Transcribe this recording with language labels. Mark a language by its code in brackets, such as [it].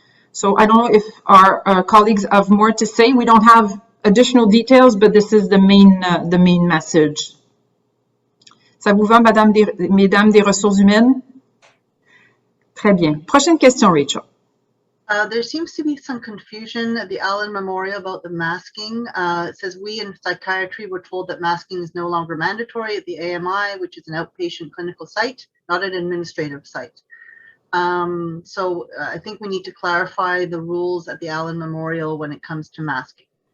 [en] So I don't know if our colleagues have more to say. We don't have additional details, but this is the main message. [fr] Ça vous va, mesdames des ressources humaines? Très bien. Prochaine question, Rachel. [en] There seems to be some confusion at the Allen Memorial about the masking. It says, we in psychiatry were told that masking is no longer mandatory at the AMI, which is an outpatient clinical site, not an administrative site. So I think we need to clarify the rules at the Allen Memorial when it comes to masking.